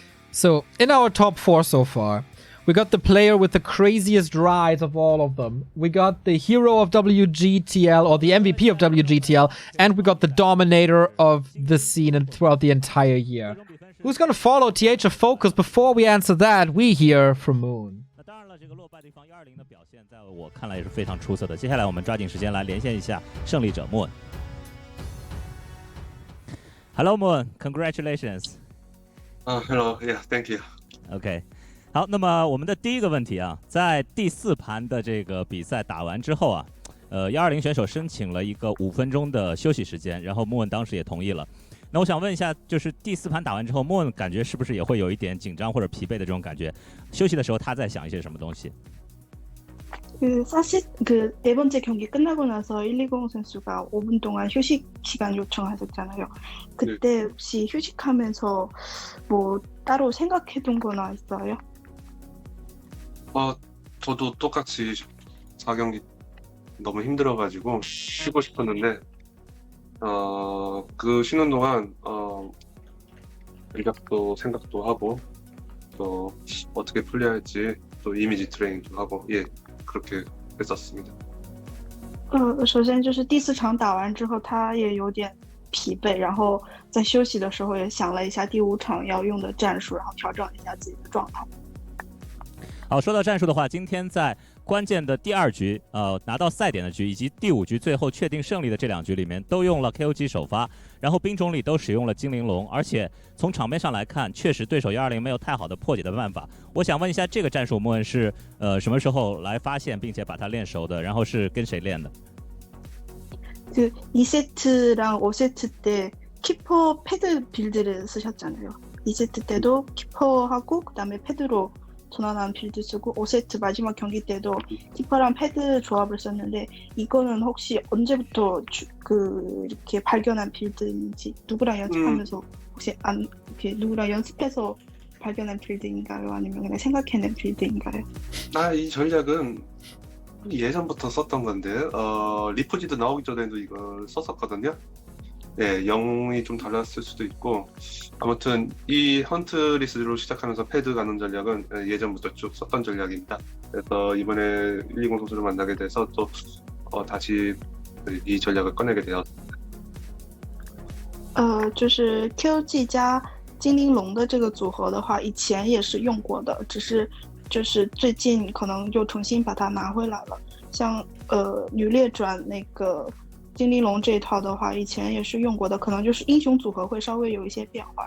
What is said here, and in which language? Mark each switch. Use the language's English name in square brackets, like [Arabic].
[English] So, in our top 4 so far, we got the player with the craziest rise of all of them. We got the hero of WGTL, or the MVP of WGTL, and we got the dominator of the scene and throughout the entire year. Who's gonna follow TH or Focus? Before we answer that, we hear from Moon. [Chinese] 那当然了，这个落败对方120的表现，在我看来也是非常出色的。接下来我们抓紧时间来连线一下胜利者 Moon。 [English] Hello Moon, congratulations. Hello, yeah, thank you. [Chinese] OK， 好，那么我们的第一个问题啊，在第4盘的这个比赛打完之后啊，120选手申请了一个5分钟的休息时间，然后 Moon 当时也同意了。那我想问一下，就是第4盘打完之后 ，Moon 感觉是不是也会有一点紧张或者疲惫的这种感觉？休息的时候他在想一些什么东西？ [Korean] 사실 네 번째 경기 끝나고 나서 120 선수가 5분 동안 휴식 시간 요청하셨잖아요. 그때 혹시 휴식하면서 뭐 따로 생각해둔 거나 있어요? 저도 똑같이 4경기 너무 힘들어가지고 쉬고 싶었는데 그 쉬는 동안 전략도 생각도 하고 또 어떻게 플레이할지 또 이미지 트레이닝도 하고 그렇게 했었습니다. [Chinese] 首先就是第4场打完之后，他也有点疲惫，然后在休息的时候也想了一下第5场要用的战术，然后调整一下自己的状态。好，说到战术的话，今天在关键的第2局，拿到赛点的局，以及第5局最后确定胜利的这2局里面，都用了 KOG 首发，然后兵种里都使用了精灵龙，而且从场面上来看，确实对手120没有太好的破解的办法。我想问一下，这个战术莫恩是什么时候来发现并且把它练熟的？然后是跟谁练的？ [Korean] 2세트랑 5세트 때 키퍼 패드 빌드를 쓰셨잖아요. 2세트 때도 키퍼하고 그다음에 패드로 전환한 빌드 쓰고 5세트 마지막 경기 때도 키퍼랑 패드 조합을 썼는데 이거는 혹시 언제부터 이렇게 발견한 빌드인지 누구랑 연습하면서 혹시 이렇게 누구랑 연습해서 발견한 빌드인가요? 아니면 그냥 생각해낸 빌드인가요? 이 전략은 예전부터 썼던 건데 리포지드 나오기 전에도 이걸 썼었거든요. 예, 영웅이 좀 달랐을 수도 있고 아무튼 이 헌트리스로 시작하면서 패드 가는 전략은 예전부터 쭉 썼던 전략입니다. 그래서 이번에 120 선수를 만나게 돼서 또 다시 이 전략을 꺼내게 되었습니다. [Chinese] 就是 QG 加精灵龙的这个组合的话，以前也是用过的，只是就是最近可能又重新把它拿回来了。像女猎转那个精灵龙这一套的话，以前也是用过的，可能就是英雄组合会稍微有一些变化。